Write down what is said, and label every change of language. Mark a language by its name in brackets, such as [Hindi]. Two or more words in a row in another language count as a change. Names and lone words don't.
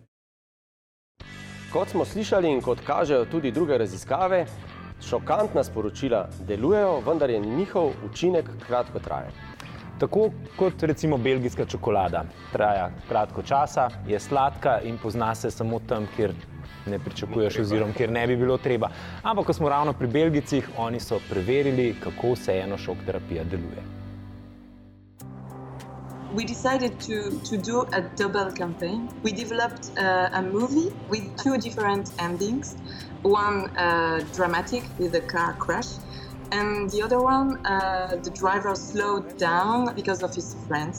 [Slovenian] Kot smo slišali in kot kažejo tudi druge raziskave, šokantna sporočila delujejo, vendar je njihov učinek kratkotrajen. Tako kot recimo belgijska čokolada. Traja kratko časa, je sladka in pozna se samo tam, kjer ne pričakuješ oziroma kjer ne bi bilo treba. Ampak ko smo ravno pri Belgijcih, oni so preverili, kako vseeno šok terapija deluje. [English] We decided to do a double campaign. We developed a movie with 2 different endings. One dramatic with a car crash, and the other one, the driver slowed down because of his friends.